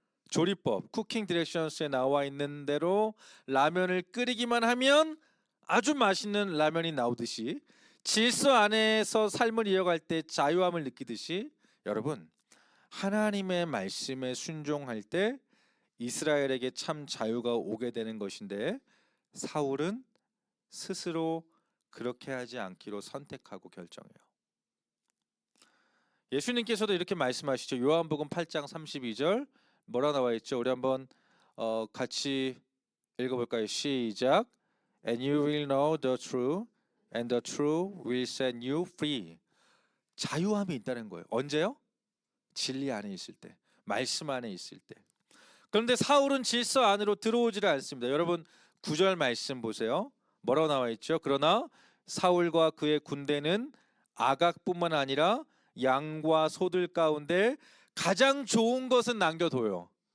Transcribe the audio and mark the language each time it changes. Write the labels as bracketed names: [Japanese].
[Korean] 조리법, 쿠킹 디렉션스에 나와 있는 대로 라면을 끓이기만 하면 아주 맛있는 라면이 나오듯이 질서 안에서 삶을 이어갈 때 자유함을 느끼듯이 여러분 하나님의 말씀에 순종할 때 이스라엘에게 참 자유가 오게 되는 것인데 사울은 스스로 그렇게 하지 않기로 선택하고 결정해요. 예수님께서도 이렇게 말씀하시죠. 요한복음 8장 32절 뭐라 나와 있죠? 우리 한번 같이 읽어볼까요? 시작. [English] And you will know the truth, and the truth will set you free. [Korean] 자유함이 있다는 거예요. 언제요? 진리 안에 있을 때, 말씀 안에 있을 때. 그런데 사울은 질서 안으로 들어오지를 않습니다. 여러분 9절 말씀 보세요. 뭐라고 나와 있죠? 그러나 사울과 그의 군대는 아각뿐만 아니라 양과 소들 가운데 가장 좋은 것은 남겨둬요.